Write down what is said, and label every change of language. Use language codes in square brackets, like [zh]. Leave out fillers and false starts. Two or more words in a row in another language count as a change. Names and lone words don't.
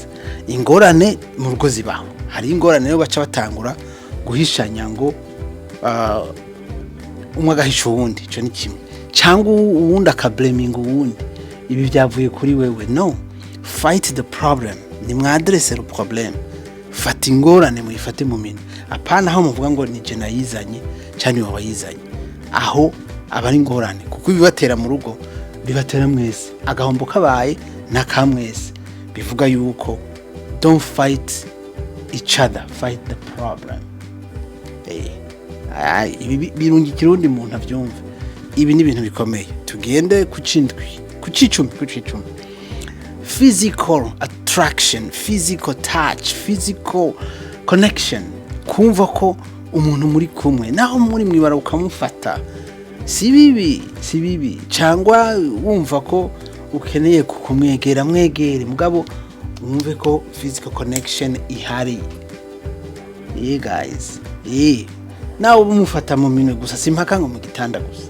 [rn] Ingorane mu rugo zibaho. Hari ingorane yo baca batangura guhishanya ngo umwe agahisha uwundi, ico ni kimwe. Cyangwa uwundi akablaming uwundi. Ibi byavuye kuri wewe. No. [en] Fight the problem. [rn] Ni mwadresse [fr] le problème. [rn] Fata ingorane muyifate mu minwe. Apana aho muvuga ngo ni je nayizanye cyane wawe yizanye. Aho abari ingorane kuko bibatera mu rugo bibatera mwese. Agahombo kabaye na kamwese. Bivuga yuko [en] don't fight each other, fight the problem. [rn] Ibi birungi kirundi muntu avyumva. Ibi ni ibintu bikomeye. Tugende ku cicumi. [en] Physical attraction, physical touch, physical connection. [rn] Kumva ko umuntu muri kumwe naho muri mwibara ukamufata si bibi cyangwa wumva ko ukeneye kukumwegera mwegere mugabo umve ko [en] physical connection [rn] ihari. Guys nawe umufata mu minwe gusa simpaka ngo mu gitanda gusa.